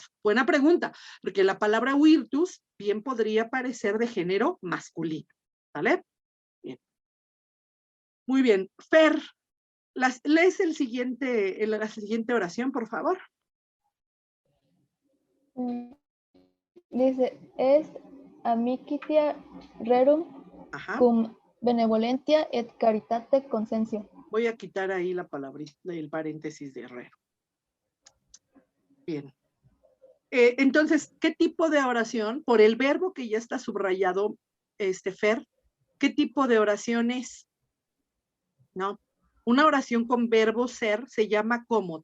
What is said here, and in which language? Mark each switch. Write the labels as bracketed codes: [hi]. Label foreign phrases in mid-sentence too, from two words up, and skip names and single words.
[es] Buena pregunta, porque la palabra virtus bien podría parecer de género masculino. ¿Vale? Bien. Muy bien. Fer, ¿lees la siguiente oración, por favor? Dice, [la] est amicitia rerum Ajá. cum benevolentia et caritate consensio. [es] Voy a quitar ahí la palabrita, el paréntesis de Herrero. Bien. Entonces, ¿qué tipo de oración? Por el verbo que ya está subrayado, Fer, ¿qué tipo de oración es? ¿No? Una oración con verbo ser se llama ¿cómo?